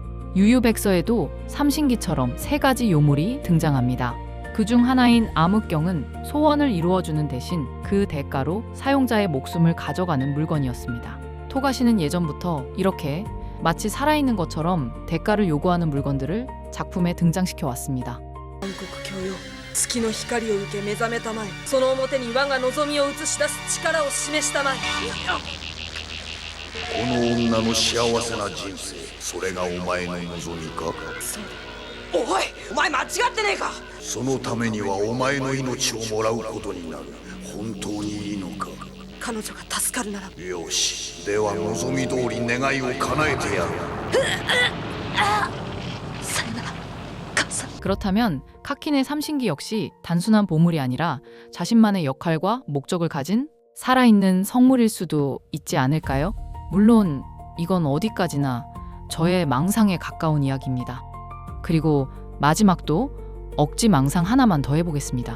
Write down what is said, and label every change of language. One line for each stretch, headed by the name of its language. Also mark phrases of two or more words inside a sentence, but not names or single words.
Korean: 유유백서에도 삼신기처럼 세 가지 요물이 등장합니다. 그중 하나인 암흑경은 소원을 이루어주는 대신 그 대가로 사용자의 목숨을 가져가는 물건이었습니다. 토가시는 예전부터 이렇게 마치 살아있는 것처럼 대가를 요구하는 물건들을 작품에 등장시켜 왔습니다.
Japanese: 暗黒教よ月の光を受け目覚めたまえその表に我が望みを映し出す力を示したまえこの女の幸せな人生、それがお前の望みか。そうだおいお前間違ってねえかそのためにはお前の命をもらうことになる。本当にいいのか。彼女が助かるならよし、では望み通り願いを叶えてやる。さよなら母さん
Korean: 그렇다면 카킨의 삼신기 역시 단순한 보물이 아니라 자신만의 역할과 목적을 가진 살아있는 성물일 수도 있지 않을까요? 물론 이건 어디까지나 저의 망상에 가까운 이야기입니다. 그리고 마지막도 억지 망상 하나만 더 해보겠습니다.